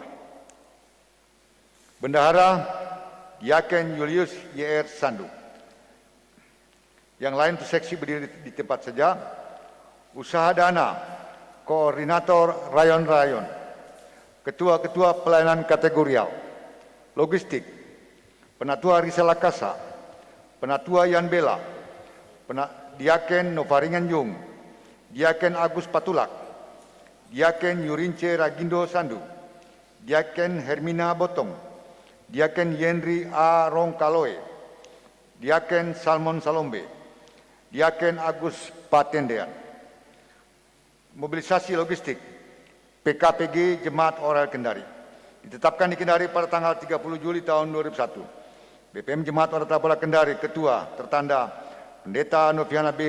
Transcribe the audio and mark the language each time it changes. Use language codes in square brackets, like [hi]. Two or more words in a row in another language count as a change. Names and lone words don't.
[id] Bendahara, Diaken Julius Y.R. Sandu. Yang lain untuk seksi berdiri di tempat saja. Usaha dana, Koordinator Rayon-Rayon. Ketua-ketua pelayanan kategorial. Logistik, Penatua Risala Kasa. Penatua Yan Bela. Diaken Novaringan Yung. Diaken Agus Patulak. Diaken Yurince Ragindo Sandu, Diaken Hermina Botong, Diaken Yenri A. Rongkaloe, Diaken Salmon Salombe, Diaken Agus Patendean. Mobilisasi logistik PKPG Jemaat Oraet Kendari ditetapkan di Kendari pada tanggal 30 Juli tahun 2001. BPM Jemaat Oraet Labora Kendari Ketua tertanda Pendeta Noviana B.